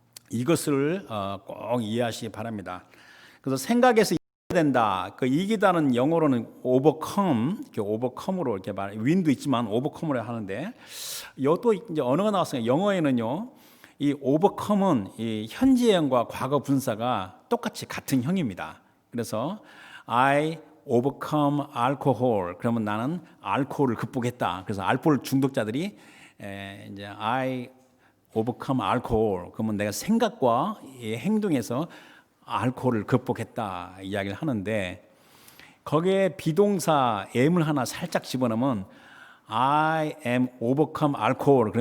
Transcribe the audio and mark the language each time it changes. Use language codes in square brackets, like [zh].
[ko] 이것을 꼭 이해하시기 바랍니다. 그래서 생각에서 이겨야 된다. 그 이기다는 영어로는 overcome으로 이렇게 윈도 있지만 overcome으로 하는데, 이것도 이제 언어가 나왔어요. 영어에는요, 이 overcome은 이 현재형과 과거 분사가 똑같이 같은 형입니다. 그래서 [en] I overcome alcohol. [ko] 그러면 나는 알코올을 극복했다. 그래서 알코올 중독자들이 이제 [en] I overcome alcohol. [ko] 그러면 내가 생각과 행동에서 알코올을 극복했다 이야기를 하는데, 거기에 비동사 am을 하나 살짝 집어넣으면 [en] I am overcome alcohol.